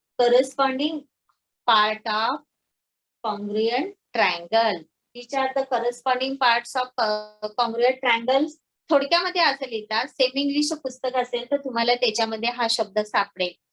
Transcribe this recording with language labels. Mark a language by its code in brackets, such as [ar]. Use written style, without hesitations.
[en] Corresponding part of congruent triangle. Which are the corresponding parts of congruent triangles? [mr] थोडक्यामध्ये असं लिहितात. Semi English पुस्तक असेल तर तुम्हाला त्याच्यामध्ये हा शब्द सापडेल.